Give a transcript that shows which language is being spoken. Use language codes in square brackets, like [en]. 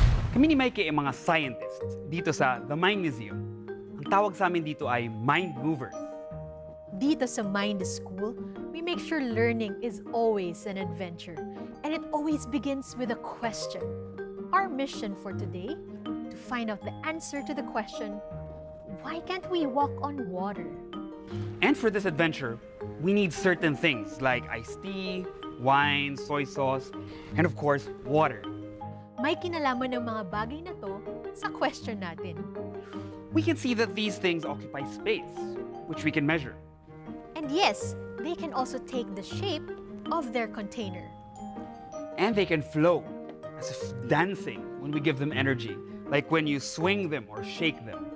[tl] Kami ni Mikey ay mga scientists dito sa The Mind Museum. Ang tawag sa amin dito ay Mind Movers. Dito sa Mind School, [en] we make sure learning is always an adventure. And it always begins with a question. Our mission for today, to find out the answer to the question, why can't we walk on water? And for this adventure, we need certain things like iced tea, wine, soy sauce, and of course, water. [tl] May kinalaman ng mga bagay na to sa question natin. [en] We can see that these things occupy space, which we can measure. And yes, they can also take the shape of their container. And they can flow, as if dancing when we give them energy, like when you swing them or shake them.